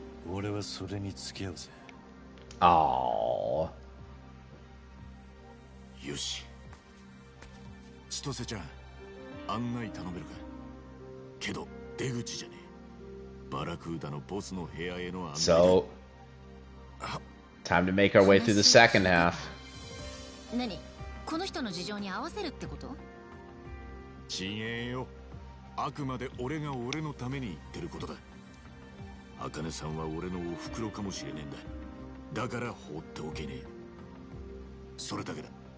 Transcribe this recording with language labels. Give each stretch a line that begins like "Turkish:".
Japanese: 俺はそれに付き合うぜ。 Oh. よし、千歳ちゃん、案内頼めるか？けど出口じゃねえ。バラクーダのボスの部屋への案内。
English: So, time to make our way through the second half.
Japanese: 何？この人の事情に合わせるってこと？ちげえよ。あくまで俺が俺のために言ってることだ。あかねさんは俺のお袋かもしれねえんだ。だから放っておけねえ。それだけだ。